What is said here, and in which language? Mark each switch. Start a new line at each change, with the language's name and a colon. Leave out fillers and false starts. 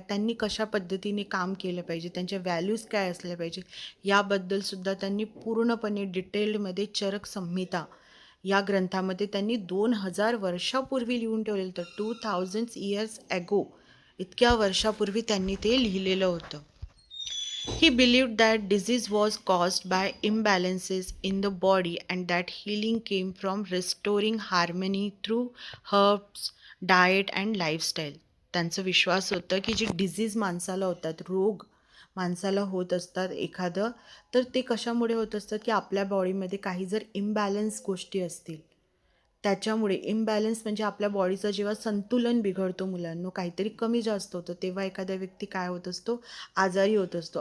Marathi: त्यांनी कशा पद्धतीने काम केलं पाहिजे, त्यांच्या व्हॅल्यूज काय असल्या पाहिजे, याबद्दलसुद्धा त्यांनी पूर्णपणे डिटेल्डमध्ये चरक संहिता या ग्रंथामध्ये त्यांनी 2000 वर्षापूर्वी लिहून ठेवलेलं होतं. 2000 इयर्स ॲगो, इतक्या वर्षापूर्वी त्यांनी ते लिहिलेलं होतं.
English: He believed that disease was caused by imbalances in the body and that healing came from restoring harmony through herbs, diet and lifestyle.
Marathi: त्यांचं विश्वास होतं की जे डिझीज माणसाला होतात, रोग माणसाला होत असतात एखादं, तर ते कशामुळे होत असतं की आपल्या बॉडीमध्ये काही जर इम्बॅलन्स गोष्टी असतील, त्याच्यामुळे इम्बॅलन्स म्हणजे आपल्या बॉडीचं जेव्हा संतुलन बिघडतो मुलांनो, काहीतरी कमी जास्त होतं, तेव्हा एखाद्या व्यक्ती काय होत असतो? आजारी होत असतो.